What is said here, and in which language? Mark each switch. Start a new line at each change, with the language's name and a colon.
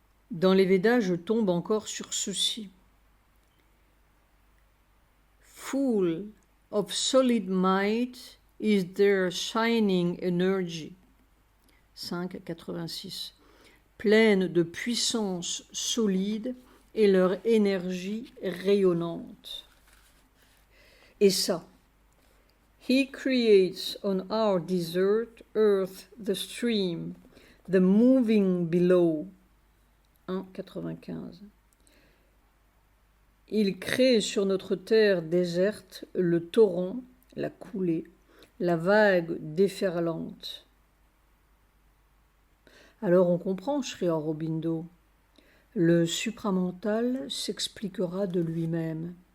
French: Dans les Védas, je tombe encore sur ceci.
English: Full of solid might is their shining energy.
French: 5,86. Pleine de puissance solide et leur énergie rayonnante. Et ça,
English: He creates on our desert earth the stream, the moving below.
French: 1,95. Il crée sur notre terre déserte le torrent, la coulée, la vague déferlante. Alors on comprend, Sri Aurobindo, le supramental s'expliquera de lui-même.